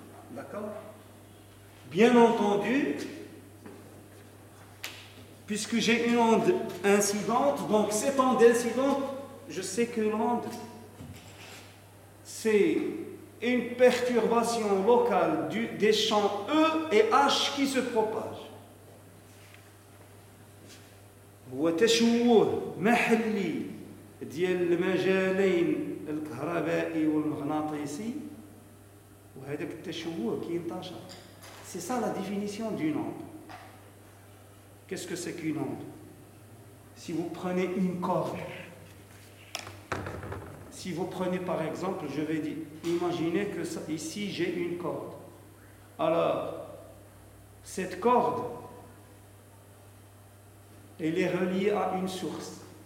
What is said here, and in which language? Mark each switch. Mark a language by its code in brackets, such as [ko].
[fr] D'accord? Bien entendu, puisque j'ai une onde incidente, donc cette onde incidente, je sais que l'onde, c'est une perturbation locale des champs E et H qui se propagent. [ar] هو تشوه محلي ديال المجالين الكهربائي والمغناطيسي وهذاك التشوه كينتشر. [fr] C'est ça la définition d'une onde. Qu'est-ce que c'est qu'une onde? Si vous prenez une corde, si vous prenez par exemple, je vais dire, imaginez que ici j'ai une corde. Alors, cette corde, elle est reliée à une source.